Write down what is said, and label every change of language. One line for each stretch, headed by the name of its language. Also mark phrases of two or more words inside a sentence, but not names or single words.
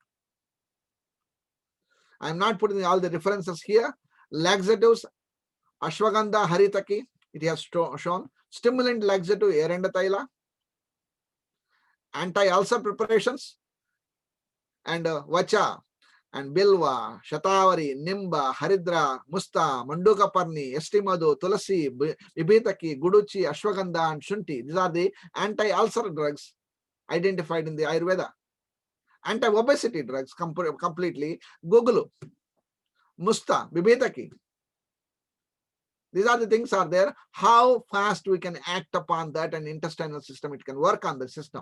English: I'm not putting all the references here. Laxatives, Ashwagandha, Haritaki, it has shown. Stimulant laxative, Erendataila. Anti-ulcer preparations, and Vacha, and Bilwa, Shatavari, Nimba, Haridra, Musta, Mandukaparni, Estimadu, Tulasi, Vibhitaki, Guduchi, Ashwagandha, and Shunti. These are the anti-ulcer drugs identified in the Ayurveda. Anti-obesity drugs completely. Gugulu, Musta, Vibhitaki. These are the things are there. How fast we can act upon that, and intestinal system, it can work on the system.